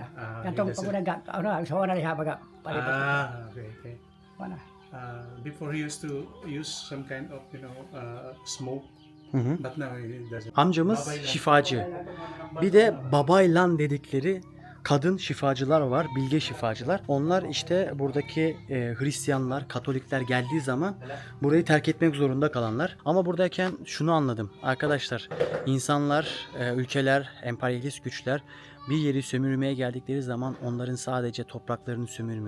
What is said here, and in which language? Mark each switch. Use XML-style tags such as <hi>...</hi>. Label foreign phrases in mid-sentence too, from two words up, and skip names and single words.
<bik>Kantong pagunaga, ano, ang sawa na liha baga. Palibot.</bik> <en>Okay. Mana? Before he used to use some kind of smoke, but now he doesn't.</en> <tr>Amcamız şifacı. Bir de babaylan dedikleri kadın şifacılar var, bilge şifacılar. Onlar işte buradaki Hristiyanlar, Katolikler geldiği zaman burayı terk etmek zorunda kalanlar. Ama buradayken şunu anladım. Arkadaşlar, insanlar, ülkeler, emperyalist güçler bir yeri sömürmeye geldikleri zaman onların sadece topraklarını sömürmüyor.</tr>